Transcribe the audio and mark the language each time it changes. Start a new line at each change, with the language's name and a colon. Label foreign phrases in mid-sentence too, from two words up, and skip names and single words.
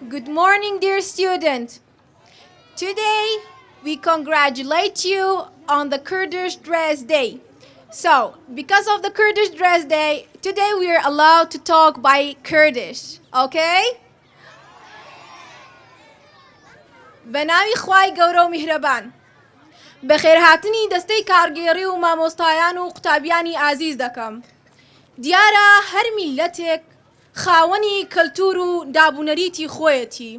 English: morning, dear student. Today, we congratulate you on the Kurdish Dress Day. So, because of the Kurdish Dress Day, today we are allowed to talk by Kurdish, okay?
Central Kurdish: بەناوی خوای گەورە و میهرەبان بەخێرهاتنی دەستەی کارگێڕی و مامۆستایان و قوتابیانی ئازیز دەکەم. دیارە هەر میلەتێک خاوەنی کەلتور و دابوونەریتی خۆیەتی.